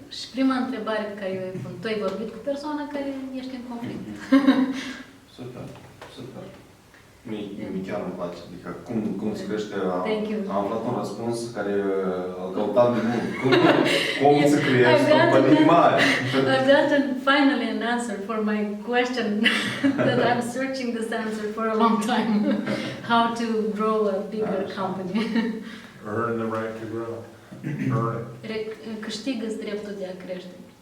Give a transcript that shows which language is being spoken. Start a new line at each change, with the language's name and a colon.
Romanian: Și prima întrebare pe care eu îi pun: tu ai vorbit cu persoana care ești în conflict? Super, super. Mie chiar îmi place. Adică cum se crește, am aflat un răspuns care îl căutam de mult. Cum să crești companii mari?
English: I've gotten finally an answer for my question that I'm searching this answer for a long time. How to grow a bigger company. Earn the right to grow. Earn it.
Romanian: Câștigă-ți dreptul de a crește.